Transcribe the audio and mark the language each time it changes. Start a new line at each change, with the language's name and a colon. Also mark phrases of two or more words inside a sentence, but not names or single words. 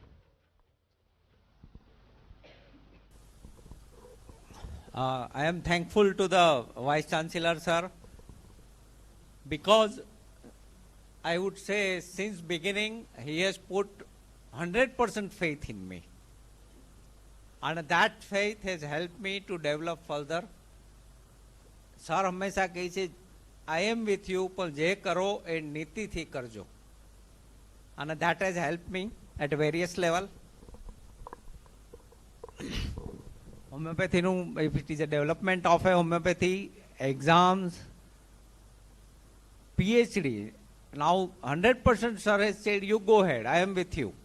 English: I am thankful to the Vice Chancellor, sir, because I would say since beginning he has put 100% faith in me. And that faith has helped me to develop further. Sir
Gujarati: હંમેશા કહે છે
English: I am with you,
Gujarati: પણ જે કરો એ નીતિથી કરજો.
English: And that has helped me at various level. Homeopathy, if it is a development of a homeopathy, exams, PhD. Now 100% sir has said, you go ahead, I am with you.